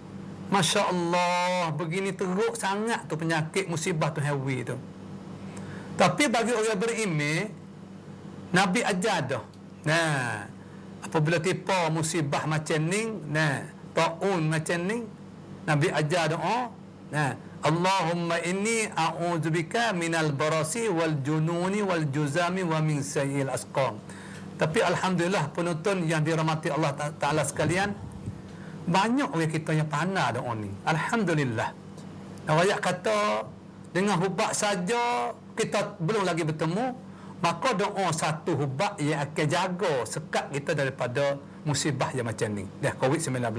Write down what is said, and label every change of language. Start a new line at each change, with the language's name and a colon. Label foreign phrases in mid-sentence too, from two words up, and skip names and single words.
Arabic: ما شاء الله,
Malay: begini teruk sangat tu penyakit musibah tu hawi tu. Tapi bagi orang beriman, Nabi ajar dah. Nah, apabila tipa musibah macam ni, nah, taun macam ni, Nabi ajar doa.
Arabic: Nah, اللهم إني أعوذ بك من البرص والجنون والجذام ومن سيئ الأسقام.
Malay: Tapi alhamdulillah penonton yang dirahmati Allah Taala sekalian, banyak orang kita yang pandai doa ni. Alhamdulillah. Awak kata dengan hubak saja kita belum lagi bertemu, maka doa satu hubak yang akan jaga sekat kita daripada musibah yang macam ni, dah COVID-19.